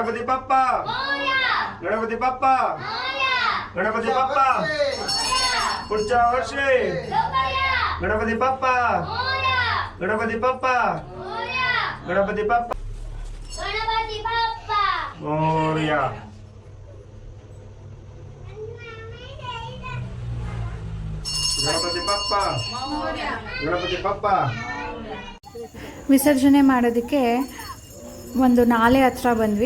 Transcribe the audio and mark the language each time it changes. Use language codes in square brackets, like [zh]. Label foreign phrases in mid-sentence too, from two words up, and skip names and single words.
[mr] बाप्पा गणपती बाप्पा गणपती बाप्पा पुढच्या वर्षी गणपती बाप्पा गणपती बाप्पा गणपती बाप्पा मोरया गणपती बाप्पा गणपती बाप्पा [kn] ವಿಸರ್ಜನೆ ಮಾಡೋದಕ್ಕೆ ಒಂದು ನಾಲೆ ಹತ್ರ ಬಂದ್ವಿ.